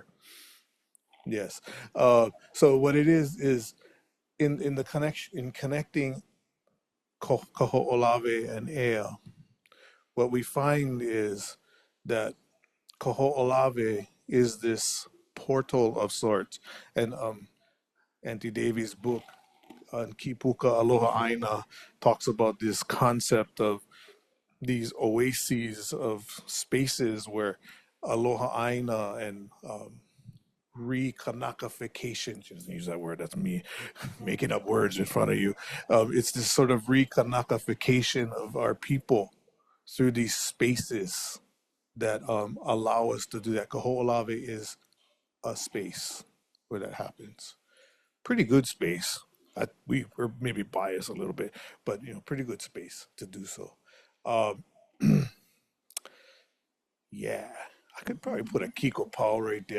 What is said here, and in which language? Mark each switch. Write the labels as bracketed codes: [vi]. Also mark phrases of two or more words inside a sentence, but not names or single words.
[en] Yes. So what it is in the connection, in connecting Kahoʻolawe and Ea, what we find is that Kahoʻolawe is this portal of sorts. And Auntie Davy's book on Kipuka [haw] Aloha ʻāina [en] talks about this concept of these oases of spaces where aloha ʻāina and rekanakafication. She doesn't use that word. That's me making up words in front of you. It's this sort of rekanakafication of our people through these spaces that allow us to do that. Kahoʻolawe is a space where that happens. Pretty good space. We're maybe biased a little bit, but pretty good space to do so. Um, yeah, I could probably put a Kiko Paul right there.